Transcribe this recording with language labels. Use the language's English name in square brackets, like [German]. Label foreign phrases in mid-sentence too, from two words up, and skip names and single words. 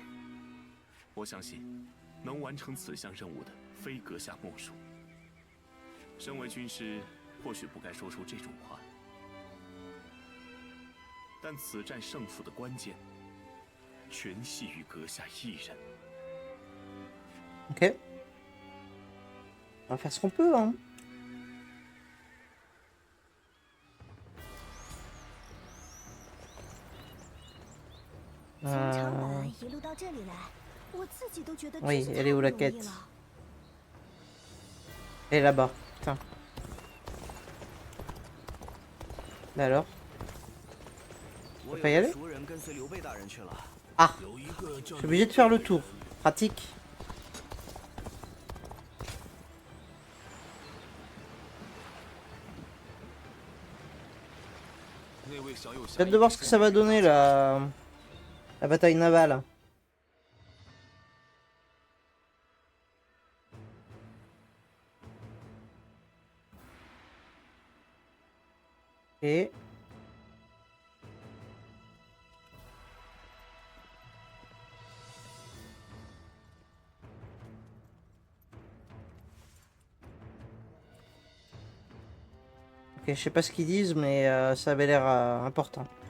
[Chinese] 我相信，能完成此项任务的非阁下莫属。身为军师，或许不该说出这种话，但此战胜负的关键，全系于阁下一人。 [French] Ok. On va faire ce qu'on peut, hein. [Chinese] 从长坂一路到这里来，我自己都觉得 [French] Oui, [Chinese] 真是 [French] elle [Chinese] 太 [French] est [Chinese] 不 [French] où la [Chinese] 容易 [French] quête? [Chinese] 了。 [French] Elle est là-bas. Putain. Mais alors? [Chinese] 我 [French] peut pas y [Chinese] 有 [French] aller [Chinese] 个熟人跟随刘备大人去了。 [French] Ah, [Chinese] 有一个叫 [French] je suis obligé de faire le tour. Pratique. [Chinese] 那位小有 [French] J'ai hâte de voir ce que ça va donner la bataille navale. Et ok, je sais pas ce qu'ils disent, mais ça avait l'air important.